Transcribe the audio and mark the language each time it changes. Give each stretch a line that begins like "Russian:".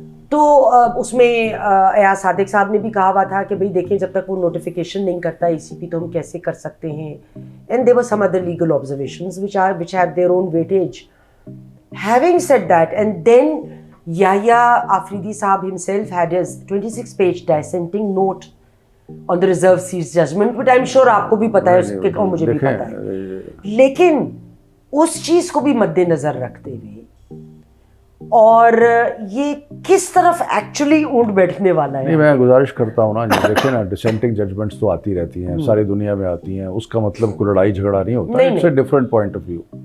Urdu: تو اس میں ایاز صادق صاحب نے بھی کہا ہوا تھا کہ بھئی دیکھیں جب تک وہ نوٹیفیکیشن نہیں کرتا ECP تو ہم کیسے کر سکتے ہیں.
English: And there were some other legal observations which had their own weightage. Having said that, and then Yahya Afridi Saab himself had his 26-page dissenting note on the reserve seats judgment, but I'm sure
Urdu: آپ کو بھی پتا ہے اور مجھے بھی پتا ہے. لیکن اس چیز کو بھی مد نظر رکھتے ہوئے اور یہ کس طرف ایکچولی اونٹ بیٹھنے والا ہے. نہیں, میں گزارش کرتا ہوں نا, دیکھیں نا ڈسینٹنگ ججمنٹس تو آتی رہتی ہیں, ساری دنیا میں آتی ہیں, اس کا مطلب کوئی لڑائی جھگڑا نہیں ہوتا,
English: It's a different point of view.